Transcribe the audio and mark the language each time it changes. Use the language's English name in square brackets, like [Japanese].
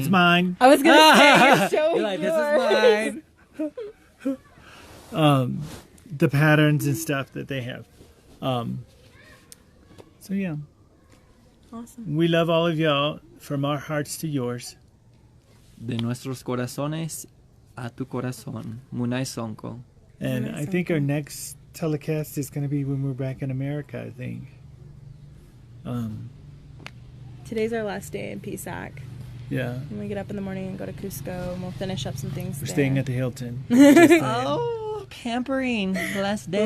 [English] one's mine. I was gonna say you're showing You're like, yours. this is mine. The patterns and stuff that they have. So yeah, Awesome. we love all of y'all, from our hearts to yours. [Spanish] De nuestros corazones a tu corazón. [Quechua] Munay Sonko. [English] And Nice, I think our next telecast is going to be when we're back in America, I think. Today's our last day in PSAC. Yeah, And we get up in the morning and go to Cusco, and we'll finish up some things we're there. staying at the Hilton. Just saying. Oh, pampering. Last day.